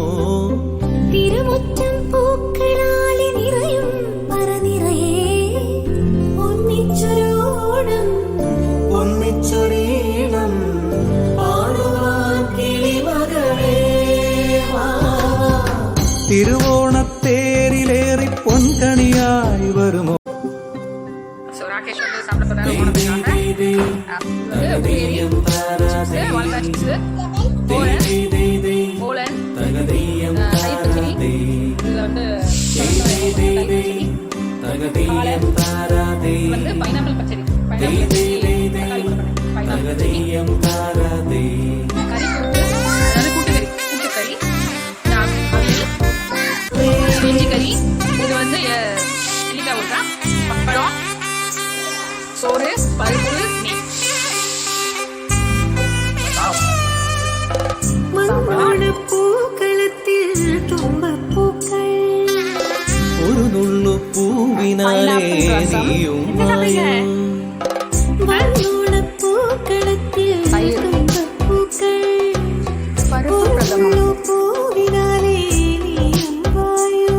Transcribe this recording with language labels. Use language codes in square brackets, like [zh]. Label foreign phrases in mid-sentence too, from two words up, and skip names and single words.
[ml] തിരുമുറ്റം പൂക്കളാലെ നിറയും പറനിറയേ ഒന്നിച്ചൊരോണം ഒന്നിച്ചൊരീണം പാടുവാൻ കിളിമകളേ. തിരുവോണത്തേരിലേറി പൊൻകണിയായി വരുമോ? [ta] ராகேஷ் வந்து சாப்பிட போறாரு. பைனாப்பிள் பச்சடி, கூட்டுக்கறி, நெஞ்சு கறி, இது வந்து நெல்லிக்காய் ஊற்றா, பப்படம், சோறு, பருப்பு, நெய். [ml] പൂക്കളത്തിൽ തുമ്പപ്പൂക്കൾ ഒരു നുള്ളു പൂവിനാലേ നീയും പൂക്കളത്തിൽ പൂവിനാലേ നീയും വായു